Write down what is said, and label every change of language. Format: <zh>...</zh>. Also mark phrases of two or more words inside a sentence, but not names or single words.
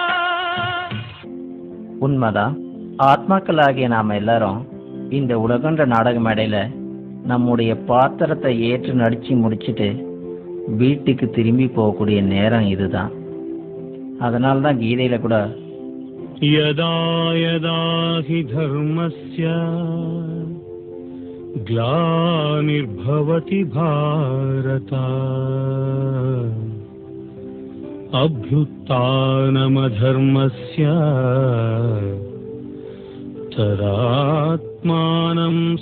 <ta>உண்மைதான். ஆத்மாக்களாகிய நாம எல்லாரும் இந்த உலகன்ற நாடக மேடையில நம்முடைய பாத்திரத்தை ஏற்று நடிச்சு முடிச்சுட்டு வீட்டுக்கு திரும்பி போகக்கூடிய நேரம் இதுதான். அதனால்தான் கீதையில கூட</ta> <sa>यदा यदा हि धर्मस्य ग्लानिर्भवति भारत अभ्युत्थानमधर्मस्य तदात्मानं</sa>